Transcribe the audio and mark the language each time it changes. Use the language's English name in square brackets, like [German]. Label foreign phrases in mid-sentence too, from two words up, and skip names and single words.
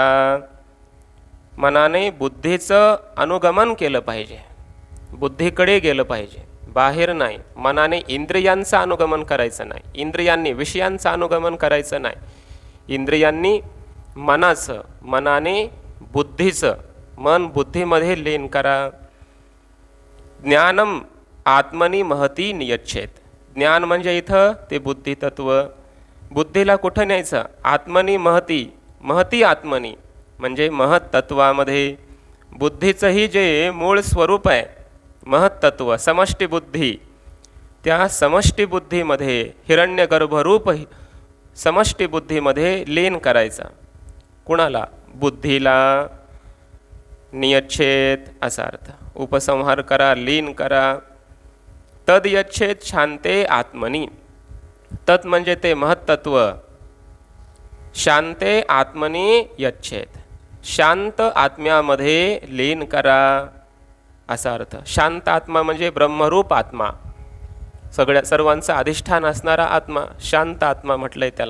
[Marathi] मनाने बुद्धीचं अनुगमन केलं पाहिजे, बुद्धीकडे गेलं पाहिजे, बाहेर नाही. मनाने इंद्रियांचं अनुगमन करायचं नाही, इंद्रियांनी विषयांचं अनुगमन करायचं नाही. इंद्रियांनी मनाचं, मनाने बुद्धीचं, मन बुद्धीमध्ये लीन करा. [Sanskrit] ज्ञानम आत्मनी महती नियच्छेत. [Marathi] ज्ञान म्हणजे इथं ते बुद्धितत्व. बुद्धीला कुठं न्यायचं? [Sanskrit] आत्मनी महती. महती आत्मनी [Marathi] म्हणजे महत्तत्वामध्ये. बुद्धीचंही जे मूळ स्वरूप आहे महत्तत्व, समष्टी बुद्धी, त्या समष्टी बुद्धीमध्ये हिरण्यगर्भरूप समष्टी बुद्धीमध्ये लीन करायचा. कुणाला? बुद्धीला. नियच्छेत असा अर्थ. उपसंहार करा, लीन करा. [Sanskrit] तद यच्छेत शांते आत्मनी. [Marathi] तत् म्हणजे ते महत्तत्व. [Sanskrit] शांते आत्मनी यच्छेत. [Marathi] शांत आत्म्यामध्ये लीन करा असा अर्थ. शांत आत्मा म्हणजे ब्रह्मरूप आत्मा, सर्वांचं अधिष्ठान असणारा आत्मा, शांत आत्मा म्हटलंय त्याला.